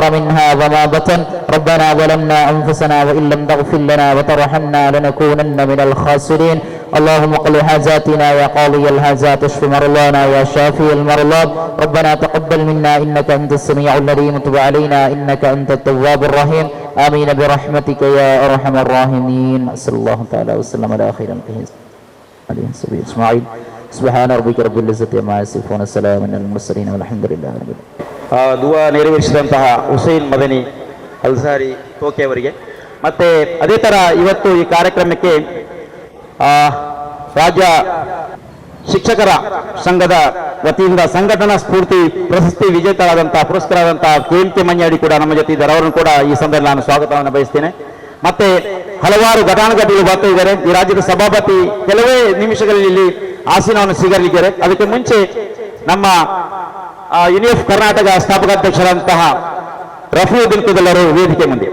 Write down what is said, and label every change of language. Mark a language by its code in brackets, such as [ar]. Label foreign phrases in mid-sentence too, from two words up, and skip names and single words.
[ar] منها وما بطن ربنا ظلمنا أنفسنا وإن لم تغفر لنا وترحمنا لنكونن من الخاسرين اللهم اقض حاجاتنا يا قاضي الحاجات اشف مرضانا يا شافي المرضى ربنا تقبل منا إنك أنت السميع العليم وتب علينا إنك أنت التواب الرحيم آمين برحمتك يا أرحم الراحمين صلى الله تعالى وسلم على خير عليه الصحابة أجمعين سبحان ربك رب العزة عما يصفون السلام على المرسلين والحمد لله رب العالمين [kn] ದುವಾ ನೆರವೇರಿಸಿದಂತಹ ಹುಸೈನ್ ಮದನಿ ಅಲ್ಸಾರಿ ತೋಕೆ ಅವರಿಗೆ ಮತ್ತೆ ಅದೇ ತರ ಇವತ್ತು ಈ ಕಾರ್ಯಕ್ರಮಕ್ಕೆ ರಾಜ್ಯ ಶಿಕ್ಷಕರ ಸಂಘದ ವತಿಯಿಂದ ಸಂಘಟನಾ ಸ್ಫೂರ್ತಿ ಪ್ರಶಸ್ತಿ ವಿಜೇತರಾದಂತಹ ಪುರಸ್ಕೃತರಾದಂತಹ KMK ಮನ್ಯಾಡಿ ಕೂಡ ನಮ್ಮ ಜೊತೆ ಇದ್ದಾರೆ ಅವರನ್ನು ಕೂಡ ಈ ಸಂದರ್ಭದಲ್ಲಿ ನಾನು ಸ್ವಾಗತವನ್ನು ಬಯಸ್ತೇನೆ ಮತ್ತೆ ಹಲವಾರು ಘಟಾನುಘಟಿಗಳು ಬರ್ತಾ ಇದ್ದಾರೆ ಈ ರಾಜ್ಯದ ಸಭಾಪತಿ ಕೆಲವೇ ನಿಮಿಷಗಳಲ್ಲಿ ಇಲ್ಲಿ ಆಸೀನವನ್ನು ಸ್ವೀಕರಿಸಿದ್ದಾರೆ ಅದಕ್ಕೆ ಮುಂಚೆ ನಮ್ಮ ಯುನಿಎಫ್ ಕರ್ನಾಟಕ ಸ್ಥಾಪಕಾಧ್ಯಕ್ಷರಾದಂತಹ ರಫೀವುದ್ದೀನ್ ಕುದಲ್ ಅವರು ವೇದಿಕೆ ಮುಂದೆ